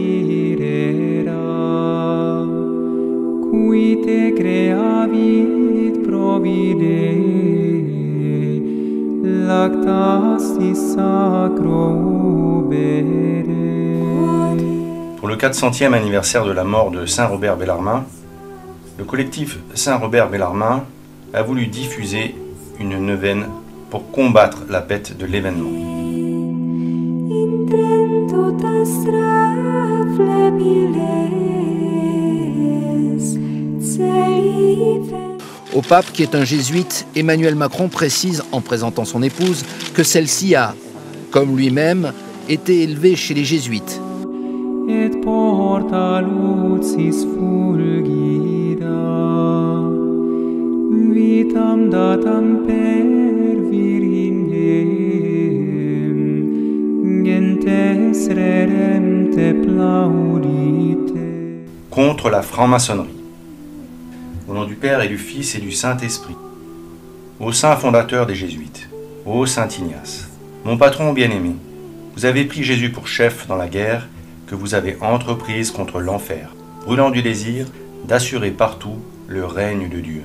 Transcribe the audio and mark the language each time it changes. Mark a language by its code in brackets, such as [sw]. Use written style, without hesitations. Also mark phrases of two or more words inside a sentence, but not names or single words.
[la] sirera, qui te creavit provide, lactasti sacro ubere. [fr] Pour le 400e anniversaire de la mort de Saint Robert Bellarmin, le collectif Saint Robert Bellarmin a voulu diffuser une neuvaine pour combattre la bête de l'événement. Au pape, qui est un jésuite, Emmanuel Macron précise, en présentant son épouse, que celle-ci a, comme lui-même, été élevée chez les jésuites. [la] Et porta lucis fulgida, vitam datam per virginem, gentes redempte plaudite. [fr] Contre la franc-maçonnerie. Au nom du Père et du Fils et du Saint-Esprit. Ô saint fondateur des Jésuites, ô saint Ignace, mon patron bien-aimé, vous avez pris Jésus pour chef dans la guerre que vous avez entreprise contre l'enfer, brûlant du désir d'assurer partout le règne de Dieu.